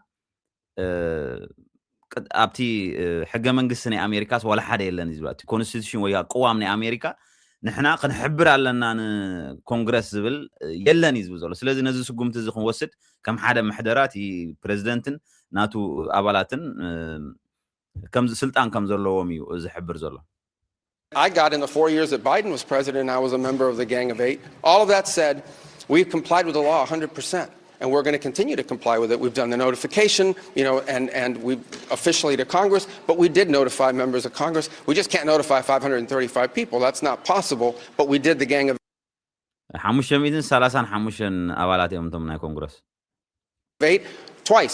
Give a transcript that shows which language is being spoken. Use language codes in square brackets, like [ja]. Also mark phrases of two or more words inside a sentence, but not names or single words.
[ti] ኣብቲ ሕገ መንግስቲ ናይ ኣሜሪካስ ወላ ሓደ የለን እዩ ዝብል እቲ ኮንስቲቱሽን ወይ ቅዋም ናይ ኣሜሪካ ንሕና ክንሕብር ኣለና ንኮንግረስ ዝብል የለን እዩ ዝብል ዘሎ ስለዚ ነዚ ስጉምቲ እዚ ክንወስድ ከም ሓደ ምሕደራት ፕሬዚደንትን ናቱ ኣባላትን ከም ስልጣን ከም ዘለዎም እዩ ዝሕብር ዘሎ [en] I got in the 4 years that Biden was president, I was a member of the Gang of Eight. All of that said, we've complied with the law 100%. And we're going to continue to comply with it. We've done the notification, and we officially to Congress, but we did notify members of Congress. We just can't notify 535 people. That's not possible, but we did the Gang of Eight twice.